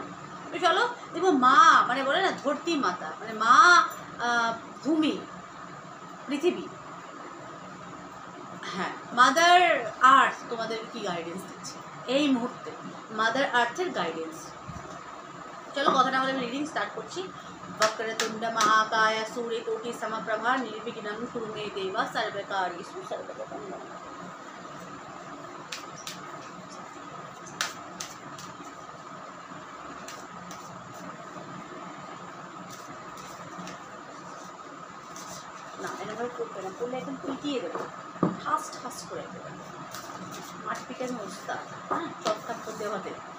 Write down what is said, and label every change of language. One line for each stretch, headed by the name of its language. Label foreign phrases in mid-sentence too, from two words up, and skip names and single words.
Bangla: তো চলো দেখবো মা মানে বলে না
Hindi: धरती माता,
Bangla: মানে মা ভূমি পৃথিবী, হ্যাঁ
English: mother earth
Bangla: তোমাদের কি গাইডেন্স দিচ্ছে এই মুহূর্তে,
English: mother earth's
Bangla: গাইডেন্স। চলো কথাটা আমাদের আমি
English: reading start
Bangla: করছি।
Sanskrit: वक्रतुंड महाकाय सूर्यकोटि समप्रभा निर्विघ्नं कुरु मे देव सर्वकार्येषु सर्वदा।
Bangla: না এরকম করবে না, করলে একদম পিটিয়ে দেবো,
English: fast fast
Bangla: করে দেবে, মাঠ পিটানো অবস্থা, হ্যাঁ চটকাপ করতে হবে।